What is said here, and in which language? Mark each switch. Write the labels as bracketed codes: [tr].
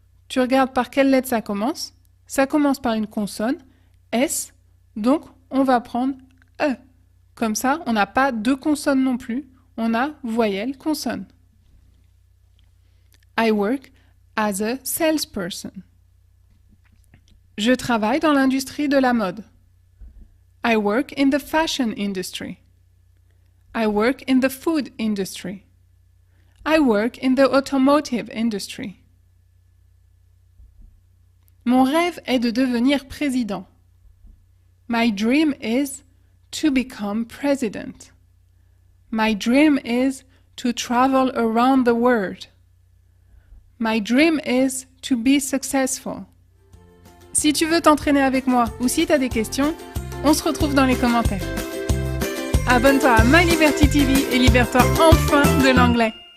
[fr] Tu regardes par quelle lettre ça commence. Ça commence par une consonne, S, donc on va prendre E. Comme ça, on n'a pas deux consonnes non plus, on a voyelle, consonne. [en] I work as a salesperson. [fr] Je travaille dans l'industrie de la mode. [en] I work in the fashion industry. I work in the food industry. I work in the automotive industry. [fr] Mon rêve est de devenir président. [en] My dream is to become president. My dream is to travel around the world. My dream is to be successful. [fr] Si tu veux t'entraîner avec moi ou si tu as des questions, on se retrouve dans les commentaires. Abonne-toi à My Liberty TV et libère-toi enfin de l'anglais.